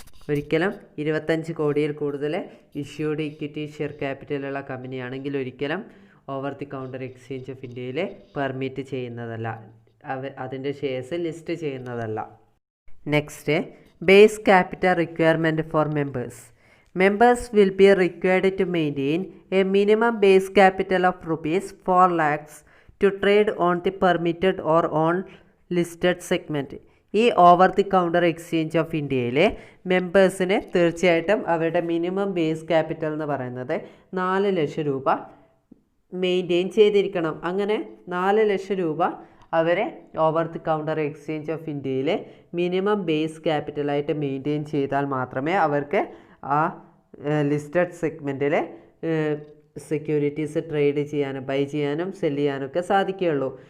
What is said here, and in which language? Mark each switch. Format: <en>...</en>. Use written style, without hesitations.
<ml>ഒരിക്കലും 25 കോടിയിൽ കൂടുതൽ ഇഷ്യൂഡ് ഇക്വിറ്റി ഷെയർ ക്യാപിറ്റലുള്ള കമ്പനിയാണെങ്കിൽ ഒരിക്കലും over the counter exchange of ഇന്ത്യയിൽ പെർമിറ്റ് ചെയ്യുന്നതല്ല, അതിൻ്റെ ഷെയർസ് ലിസ്റ്റ് ചെയ്യുന്നതല്ല.</ml> <en>Next, base capital requirement for members. Members will be required to maintain a minimum base capital of rupees 4 lakhs to trade on the permitted or on listed segment.</en> <ml>ഈ over the counter exchange of ഇന്ത്യയിലെ മെമ്പേഴ്സിന് തീർച്ചയായിട്ടും അവരുടെ minimum base capital എന്ന് പറയുന്നത് 4 ലക്ഷം രൂപ maintain ചെയ്തിരിക്കണം. അങ്ങനെ 4 ലക്ഷം രൂപ അവരെ over the counter exchange of ഇന്ത്യയിൽ മിനിമം ബേസ് ക്യാപിറ്റലായിട്ട് മെയിൻറ്റെയിൻ ചെയ്താൽ മാത്രമേ അവർക്ക് ആ ലിസ്റ്റഡ് സെഗ്മെൻറ്റിൽ സെക്യൂരിറ്റീസ് ട്രേഡ് ചെയ്യാനും ബൈ ചെയ്യാനും സെല് ചെയ്യാനൊക്കെ സാധിക്കുകയുള്ളൂ.</ml>